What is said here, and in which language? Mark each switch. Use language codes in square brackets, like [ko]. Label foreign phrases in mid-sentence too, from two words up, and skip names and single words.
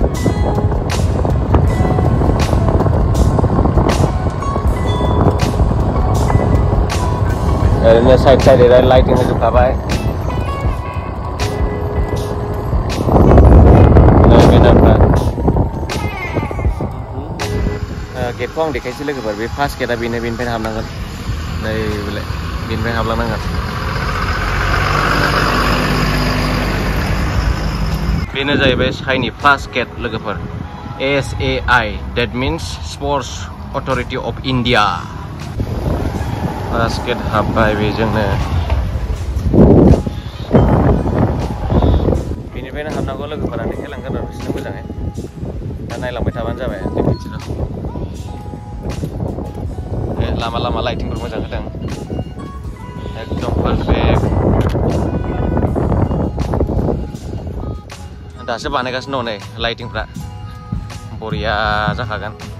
[brx] ओरैनो [en] side lighting [brx] होजोबखाबाय गेटखौ आं देखायसै लोगोफोर बे फार्स्ट गेटआ बेनिफ्रायनो हाबनांगोन नै बेलाय बेनिफ्राय हाबलांनांगोन बेनो जाहैबाय साइनि [en] first gate [brx] लोगोफोर SAI [en] that means [brx] स्पर्ट्स अथ'रिटि अफ इन्डिया [en] first gate [brx] हाबबाय बेजोंनो बेनिफ्रायनो हाबनांगौ लोगोफोरा देखायलांगोन आरो बिसोरनो मोजाङै दा नायलांबाय थाबानो जाबाय लामा लामा लाइटिंफोर मोजां होदों एकदम पारफेक्ट दासो बानायगासिनो दं नै लाइटिंफ्रा बरिया जाखागोन